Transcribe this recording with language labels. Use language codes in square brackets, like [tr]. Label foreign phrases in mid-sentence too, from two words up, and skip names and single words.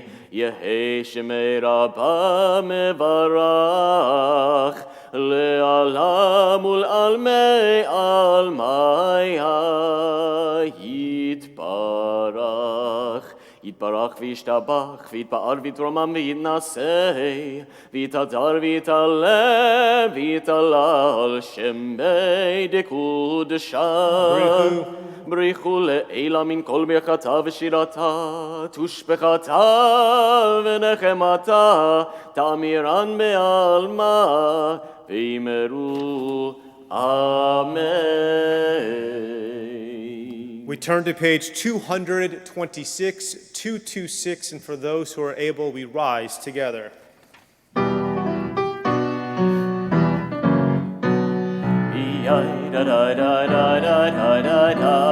[arc] יהא שמיה רבא מברך לעלם ולעלמי עלמיא יתברך. יתברך וישתבח ויתפאר ויתרומם ויתנשא ויתהדר ויתעלה ויתהלל שמיה דקודשא. בריחו לעילה מן כל ברכתה ושירתה, תושבחתה ונחמתה, תאמירן בעלמה, ואמרו Amen. [en] We turn to page 226, and for those who are able, we rise together. Da da da da da da da da.